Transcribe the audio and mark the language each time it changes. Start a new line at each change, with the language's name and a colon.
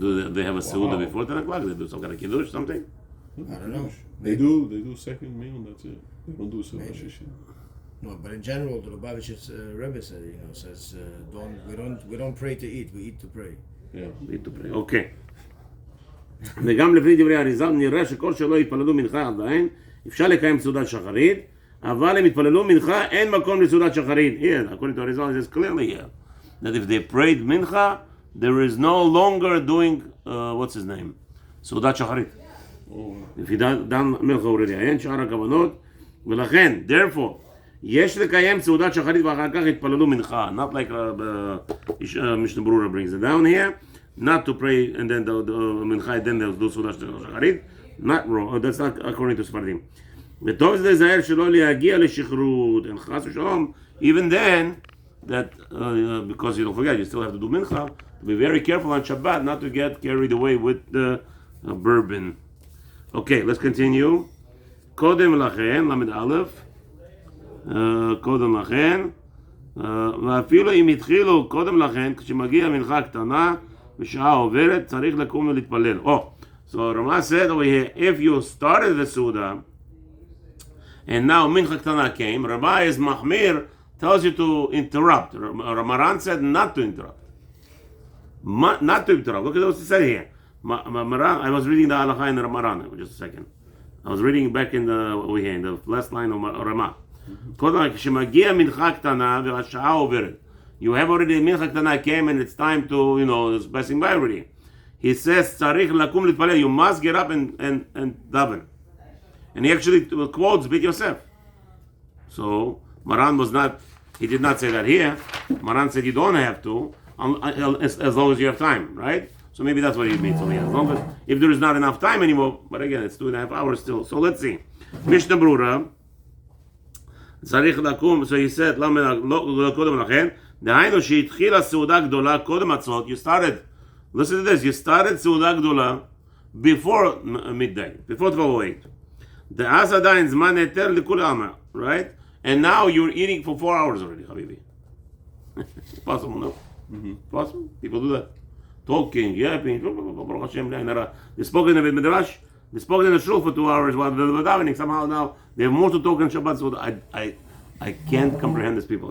English: Do they have a Seudah before 10 o'clock? They do some kind of Kiddush, something? I don't know. They do second meal, and that's it. They don't do Seudah Shishi. No, but in general, the Lubavitcher's Rebbe says, we don't pray to eat, we eat to pray. Yeah. Need to pray. Okay.
Hebrew: וגם לפי דברי האריזל נראה שכל שלא יתפללו מנחה עדיין אפשר לקיים סעודת שחרית, אבל אם יתפללו מנחה אין מקום לסעודת שחרית.
English: Here, according to Arizal, it says clearly here that if they prayed mincha, there is no longer doing what's his name?
Hebrew: סעודת שחרית.
English: if he done
Hebrew: מלכה already, אין שאר הכוונות, ולכן,
English: therefore,
Hebrew: יש לקיים סעודת שחרית ואחר כך יתפללו מנחה.
English: Not like Mishnah Berurah brings it down here. Not to pray and then the mincha, then they'll do Sudat Shacharit. Not wrong. That's not according to Sfardim.
Hebrew: וטוב זה לזהר שלא להגיע לשכרות.
English: And חס ושלום, even then, that because you don't forget, you still have to do mincha, to be very careful on Shabbat not to get carried away with the bourbon. Okay, let's continue.
Hebrew: קודם לכן, למד א', קודם לכן, ואפילו אם התחילו קודם לכן, כשמגיע מנחה קטנה, בשעה עוברת, צריך לקום ולהתפלל.
English: So Rama said over here, if you started the Suda, and now Mincha Ktana came, Rabbi is Mahmir, tells you to interrupt. Ramaran said not to interrupt. Not to interrupt. Look at what he said here. I was reading the Halacha in Ramaran, just a second. I was reading back in the last line of Rama.
Hebrew: כשמגיע מנחה קטנה והשעה עוברת.
English: You have already, Mincha Ktana came and it's time to, it's passing by already. He says,
Hebrew: צריך לקום להתפלל.
English: You must get up and daven. And he actually quotes Beit Yosef. So, Maran he did not say that here. Maran said you don't have to, as long as you have time, right? So maybe that's what he means over here. As long as, if there is not enough time anymore, but again, it's 2.5 hours still. So let's see. Mishnah Berurah, צריך לקום, so he said,
Hebrew: לא קודם לכן, דהיינו שהתחילה סעודה גדולה קודם הצות,
English: you started, listen to this, you started סעודה גדולה before midday, before 12:08.
Hebrew: דאז עדיין זמן היתר לכולם, right?
English: And now you're eating for 4 hours already, חביבי. Possible, no? Possible? People do that. Talking, yapping, Baruch Hashem, they spoke in the Midrash, they spoke in the shul for 2 hours while they were davening. Somehow now they have more to talk on Shabbat. So I can't comprehend these people.